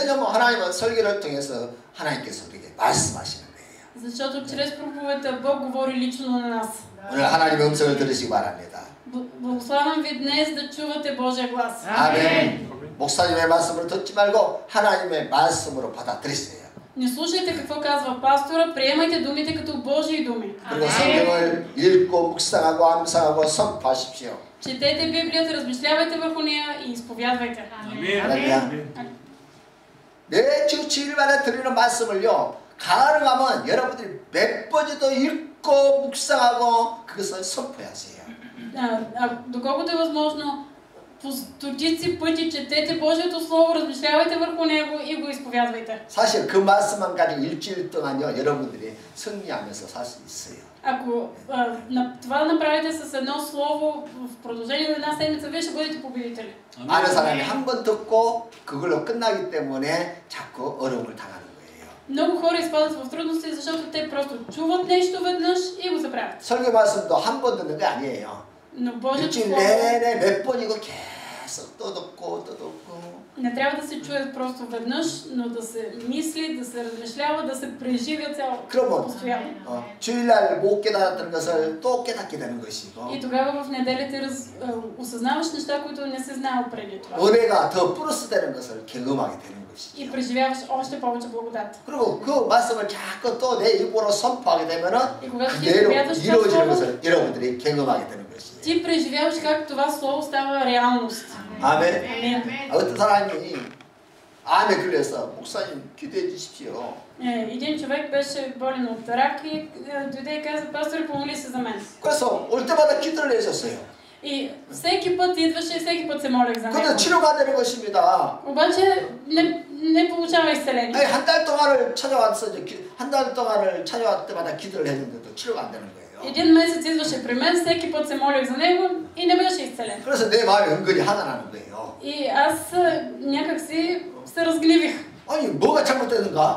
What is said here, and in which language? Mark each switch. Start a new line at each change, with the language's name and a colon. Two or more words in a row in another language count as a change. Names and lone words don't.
Korean: 왜냐면 하나님은 설교를 통해서 하나님께서 우리에게 말씀하시는 거예요.
Bulgarian: Защото чрез проповедта Бог говори лично на нас.
Korean: 오늘 하나님의 음성을 들으시기 바랍니다.
Bulgarian: Благославям ви днес да чувате Божия глас.
Korean: 아멘. 목사님의 말씀을 듣지 말고 하나님의 말씀으로 받아들이세요.
Bulgarian: Не слушайте какво казва пастора, приемайте думите като Божии думи.
Korean: 그리고 성경을 읽고 묵상하고 암상하고 선포하십시오.
Bulgarian: Четете Библията, размишлявайте върху нея и изповядвайте.
Korean: 할렐루야. 매주 주일마다 드리는 말씀을요. 가능하면 여러분들이 몇 번이도 읽고 묵상하고 그것을 선포하세요.
Bulgarian: Доколкото е възможно, по стотици пъти четете Божието Слово, размишлявайте върху него и го изповядвайте.
Korean: 사실 그 말씀만 가지고 일주일 동안요 여러분들이 승리하면서 살 수 있어요.
Bulgarian: Ако това направите с едно слово в продължение на една седмица, вие ще бъдете победители.
Korean: 많은 사람이 한 번 듣고 그걸로 끝나기 때문에 자꾸 어려움을 당하는 거예요.
Bulgarian: Много хора изпадат в трудности, защото те просто чуват нещо веднъж и го забравят.
Korean: 설교 말씀도 한 번 듣는 게 아니에요.
Bulgarian: Но Божието
Korean: 일주일
Bulgarian: Слово
Korean: 내내 몇 번이고 계속 또 듣고
Bulgarian: Не трябва да се чуят просто веднъж, но да се мисли, да се размишлява, да се преживя
Korean: 그러면
Bulgarian: постоянно.
Korean: 주일날 못 깨달았던 것을 또 깨닫게 되는 것이고
Bulgarian: И тогава в неделите осъзнаваш неща, които не се знаел преди това.
Korean: 은혜가 더 플러스 되는 것을 경험하게 되는 것이죠.
Bulgarian: И преживяваш още повече благодат.
Korean: 그리고 그 말씀을 자꾸 또 내 입으로 선포하게 되면은
Bulgarian: И когато ти
Korean: 그대로
Bulgarian: изповядваш това
Korean: 이루어지는
Bulgarian: слово,
Korean: 것을 여러분들이 경험하게 되는 것이에요.
Bulgarian: ти преживяваш как това слово става реалност.
Korean: 아멘.
Bulgarian: Амин.
Korean: 어떤 사람이 암에 걸려서 목사님 기도해 주십시오.
Bulgarian: Един човек беше болен от рак и дойде и каза: пастор, помоли се за мен.
Korean: 그래서 올 때마다 기도를 해줬어요.
Bulgarian: И всеки път идваше и всеки път се молех за
Korean: 근데
Bulgarian: него.
Korean: 치료가 안 되는 것입니다.
Bulgarian: обаче не получава изцеление.
Korean: 아니, 한 달 동안을 찾아왔어. 한 달 동안을 찾아왔을 때마다 기도를 했는데도 치료가 안 되는 거예요.
Bulgarian: Един месец идваше при мен, всеки път се молех за него и не беше изцелен.
Korean: 그래서 내 마음이 은근히 화가 나는 거예요.
Bulgarian: И аз някак си се разгневих.
Korean: 아니 뭐가 잘못되는가?